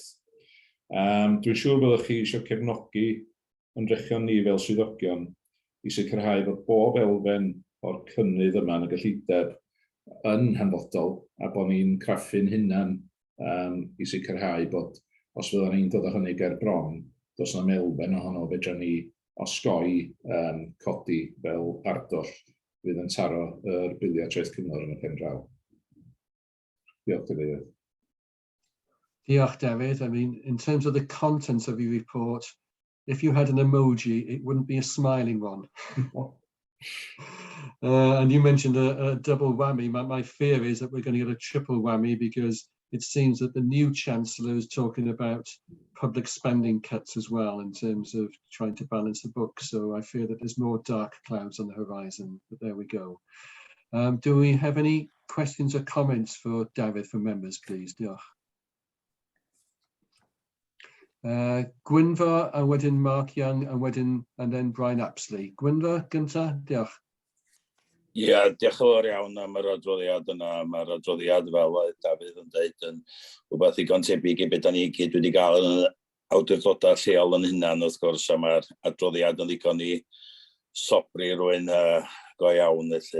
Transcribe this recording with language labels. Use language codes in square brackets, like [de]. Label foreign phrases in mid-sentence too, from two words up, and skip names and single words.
[cy] Dwi'n siŵr byddwch chi eisiau cefnogi ymdrechion ni fel swyddogion I sicrhau bod bob elfen o'r cynnydd yma yn y gyllideb yn hanfodol a bod ni'n craffu'n hunan I sicrhau bod os fyddwn ni'n dod â hynny ger bron, does yna elfen ohono fedra ni osgoi codi fel arddull fydd yn taro yr biliau traeth cyngor yn y pen draw. Diolch, David. Diolch, David. [en] I mean, in terms of the content of your report, if you had an emoji, it wouldn't be a smiling one. And you mentioned a double whammy. My fear is that we're going to get a triple whammy because it seems that the new Chancellor is talking about public spending cuts as well in terms of trying to balance the books. So I fear that there's more dark clouds on the horizon, but there we go. Do we have any questions or comments for David from members, please? [cy] Diolch. Gwynfor a wedyn Mark Young a wedyn [en] and then [cy] Brian Apsley. Gwynfor gynta, diolch. Ie, diolch yn fawr iawn am yr adroddiad yna. Mae'r adroddiad fel oedd Dafydd yn dweud yn rhywbeth ddigon tebyg i beth da ni gyd wedi gael yn awdurdodau lleol yn hunan wrth gwrs, a mae'r adroddiad yn ddigon i sobri rwy'n go iawn felly.